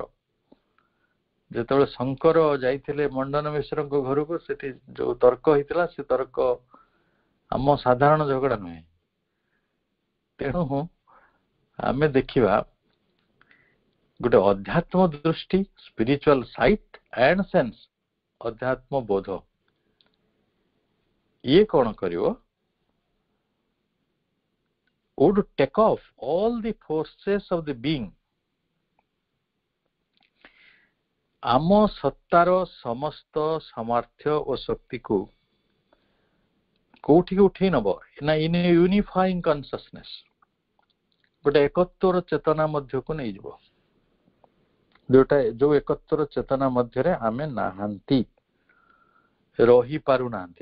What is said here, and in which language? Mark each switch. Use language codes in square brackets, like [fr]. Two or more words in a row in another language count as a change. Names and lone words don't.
[or] ଯେତେବେଳେ ଶଙ୍କର ଯାଇଥିଲେ ମଣ୍ଡନ ମିଶ୍ରଙ୍କ ଘରକୁ, ସେଠି ଯୋଉ ତର୍କ ହେଇଥିଲା, ସେ ତର୍କ ଆମ ସାଧାରଣ ଝଗଡା ନୁହେଁ। ତେଣୁ ଆମେ ଦେଖିବା ଗୋଟେ ଅଧ୍ୟାତ୍ମ ଦୃଷ୍ଟି, [en] spiritual sight and sense, [or] ଅଧ୍ୟାତ୍ମ ବୋଧ। ଇଏ କଣ କରିବ, [en] would take off all the forces of the being, [or] ଆମ ସତ୍ତାର ସମସ୍ତ ସାମର୍ଥ୍ୟ ଓ ଶକ୍ତିକୁ କୋଉଠିକି ଉଠେଇ ନବ ନା, [en] in a unifying consciousness, [or] ଗୋଟେ ଏକତ୍ୱର ଚେତନା ମଧ୍ୟକୁ ନେଇଯିବ, ଯୋଉ ଏକତ୍ୱର ଚେତନା ମଧ୍ୟରେ ଆମେ ନାହାନ୍ତି, ରହିପାରୁନାହାନ୍ତି।